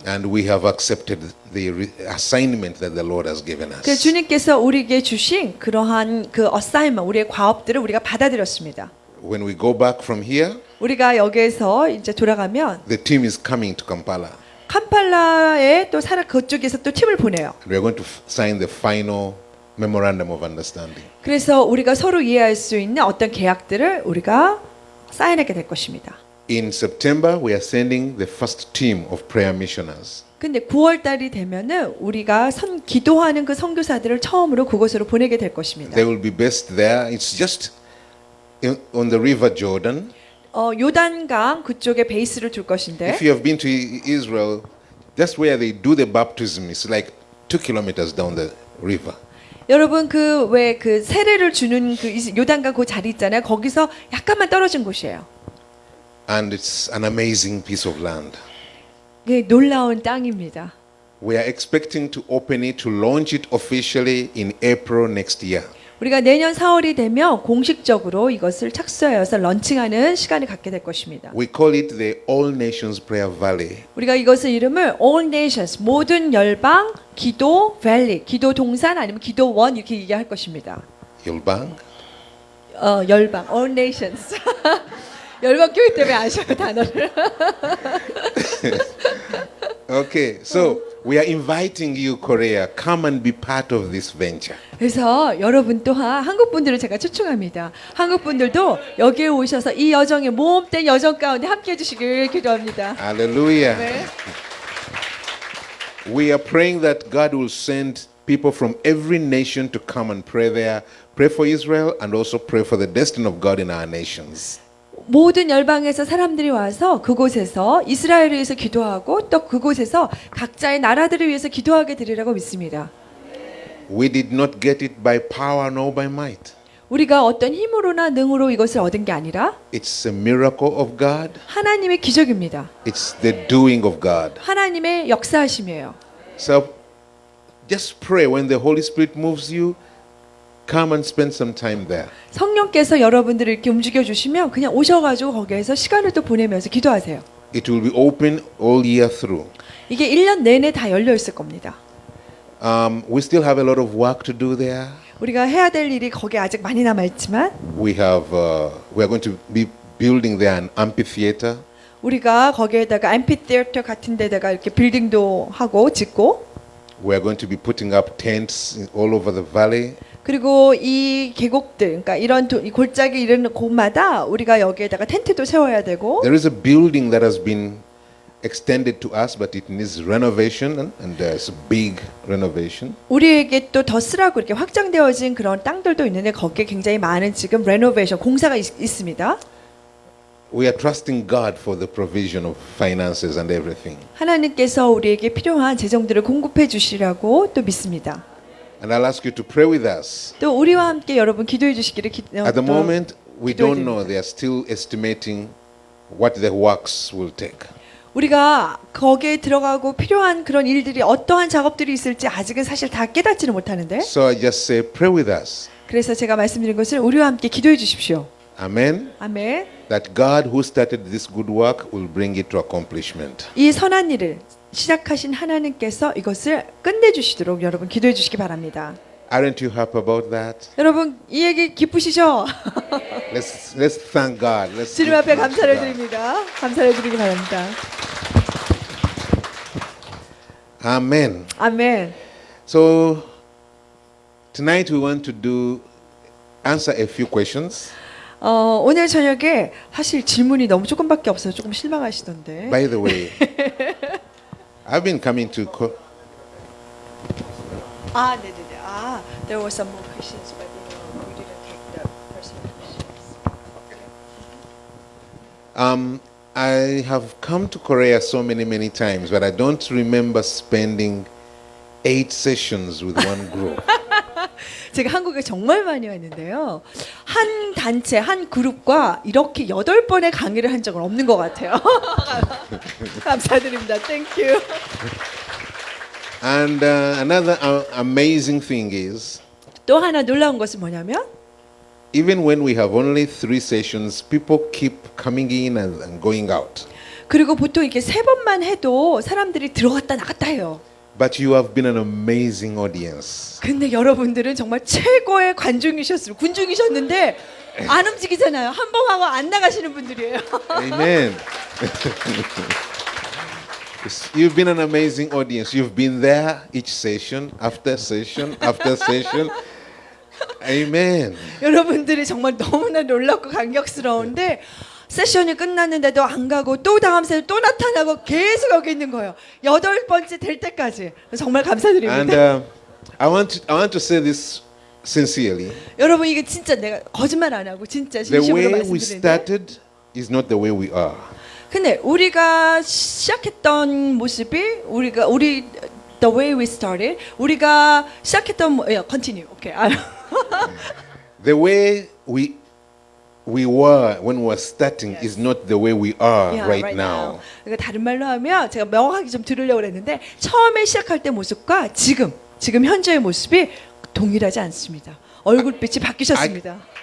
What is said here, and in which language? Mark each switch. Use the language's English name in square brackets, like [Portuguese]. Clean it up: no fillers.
[English] And we have accepted the assignment that the Lord has given [Korean] 그 [English] us. [Korean] 주님께서 우리에게 주신 그러한 그 어사이먼, 우리의 과업들을 우리가 받아들였습니다. [English] When we go back from here, [Korean] 우리가 여기에서 이제 돌아가면 [English] the team is coming to Kampala. [Korean] 캄팔라에 또 그쪽에서 또 팀을 보내요. [English] We are going to sign the final memorandum of understanding. [Korean] 그래서 우리가 서로 이해할 수 있는 어떤 계약들을 우리가 사인하게 될 것입니다. [English] In September, we are sending the first team of prayer missioners. [Korean] 근데 9월 달이 되면은 우리가 기도하는 그 선교사들을 처음으로 그곳으로 보내게 될 것입니다. [English] They will be based there. It's just on the river Jordan. [Korean] 요단강 그쪽에 베이스를 둘 것인데 [English] If you have been to Israel, that's where they do the baptism. It's like 2 kilometers down the river. [Korean] 여러분 그 왜 그 세례를 주는 그 요단강 그 자리 있잖아요. 거기서 약간만 떨어진 곳이에요. [English] And it's an amazing piece of land. [Korean] 그 놀라운 땅입니다. [English] We are expecting to open it, to launch it officially in April next year. [Korean] 우리가 내년 4월이 되면 공식적으로 이것을 착수하여서 런칭하는 시간을 갖게 될 것입니다. [English] We call it the All Nations Prayer Valley. [Korean] 우리가 이것을 이름을 All Nations, 모든 열방 기도 밸리, 기도 동산 아니면 기도 원 이렇게 얘기할 것입니다. Yulbang? 열방, All Nations. 열방 교회 때문에 아셔요 단어를. [English] Okay, so We are inviting you, Korea, come and be part of this venture. [Korean] 그래서 여러분 또한 한국 분들을 제가 초청합니다. 한국 분들도 여기에 오셔서 이 여정의 모험된 여정 가운데 함께해 주시길 기도합니다. [English] Hallelujah. [Korean] 네. [English] We are praying that God will send people from every nation to come and pray there, pray for Israel, and also pray for the destiny of God in our nations. [Korean] 모든 열방에서 사람들이 와서 그곳에서 이스라엘을 위해서 기도하고 또 그곳에서 각자의 나라들을 위해서 기도하게 되리라고 믿습니다. [English] We did not get it by power nor by might. [Korean] 우리가 어떤 힘으로나 능으로 이것을 얻은 게 아니라 [English] It's a miracle of God. [Korean] 하나님의 기적입니다. [English] It's the doing of God. [Korean] 하나님의 역사하심이에요. [English] So just pray when the Holy Spirit moves you. Come and spend some time there. [Korean] 성령께서 여러분들을 이렇게 움직여 주시면 그냥 오셔가지고 거기에서 시간을 또 보내면서 기도하세요. [English] It will be open all year through. [Korean] 이게 1년 내내 다 열려 있을 겁니다. [English] We still have a lot of work to do there. [Korean] 우리가 해야 될 일이 거기에 아직 많이 남아 있지만 [English] We are going to be building there an amphitheater. [Korean] 우리가 거기에다가 앰피티어터 같은 데다가 이렇게 빌딩도 하고 짓고 [English] We are going to be putting up tents all over the valley. [Korean] 그리고 이 계곡들, 그러니까 이런 이 골짜기 이런 곳마다 우리가 여기에다가 텐트도 세워야 되고 [English] There is a building that has been extended to us, but it needs renovation, and there's a big renovation. [Korean] 우리에게 또 더 쓰라고 이렇게 확장되어진 그런 땅들도 있는데 거기에 굉장히 많은 지금 레노베이션 공사가 있습니다. [English] We are trusting God for the provision of finances and everything. [Korean] 하나님께서 우리에게 필요한 재정들을 공급해 주시라고 또 믿습니다. [English] And I'll ask you to pray with us. [Korean] 또 우리와 함께 여러분 기도해 주시기를 [English] At the moment, we [Korean] 기도해 [English] don't know. [Korean] 드립니다. [English] They are still estimating what the works will take. [Korean] 우리가 거기에 들어가고 필요한 그런 일들이 어떠한 작업들이 있을지 아직은 사실 다 깨닫지는 못하는데 [English] So I just say, pray with us. [Korean] 그래서 제가 말씀드린 것을 우리와 함께 기도해 주십시오. [English] Amen. [Korean] 아멘. [English] That God who started this good work will bring it to accomplishment. [Korean] 이 선한 일을 시작하신 하나님께서 이것을 끝내주시도록 여러분 기도해 주시기 바랍니다. [English] Aren't you happy about that? [Korean] 여러분 이 얘기 기쁘시죠? [English] Let's thank God. Let's [Korean] 주님 [English] give [Korean] 앞에 [English] thanks to [Korean] 감사를 [English] God. [Korean] 드립니다. 감사를 드리기 바랍니다. [English] Amen. [Korean] 아멘. [English] So tonight we want to answer a few questions. [Korean] 오늘 저녁에 사실 질문이 너무 조금밖에 없어서 조금 실망하시던데. [English] By the way, I've been coming to [Korean] 아, 네네네. [English] 아, there were some more questions, but we didn't take the personal questions. I have come to Korea so many times, but I don't remember spending 8 sessions with one group. [Korean] 제가 한국에 정말 많이 왔는데요. 한 단체, 한 그룹과 이렇게 8번의 강의를 한 적은 없는 것 같아요. 감사드립니다. [English] Thank you. And another amazing thing is, [Korean] 또 하나 놀라운 것은 뭐냐면 [English] even when we have only 3 sessions, people keep coming in and going out. [Korean] 그리고 보통 이렇게 3번만 해도 사람들이 들어갔다 나갔다 해요. [English] But you have been an amazing audience. [Korean] 근데 여러분들은 정말 최고의 군중이셨는데 안 움직이잖아요. 한 번 하고 안 나가시는 분들이에요. [English] Amen. You've been an amazing audience. You've been there each session after session after session. Amen. [Korean] 여러분들이 정말 너무나 놀랍고 감격스러운데 세션이 끝났는데도 안 가고 또 다음 세션 또 나타나고 계속 여기 있는 거예요. 8번째 될 때까지. 정말 감사드립니다. [English] And I want to say this sincerely. [Korean] 여러분 이게 진짜 내가 거짓말 안 하고 진짜 [English] The [Korean] 진심으로 [English] way we [Korean] 말씀드리는데 [English] started is not the way we are. [Korean] 근데 우리가 시작했던 모습이 우리 [English] the way we started [Korean] 우리가 시작했던 [English] continue. [Korean] 오케이. [English] The way we were when we were starting is not the way we are Yeah, right now. [Korean] 그러니까 다른 말로 하면 제가 명확하게 좀 들으려고 했는데 처음에 시작할 때 모습과 지금 현재의 모습이 동일하지 않습니다. 얼굴빛이 바뀌셨습니다.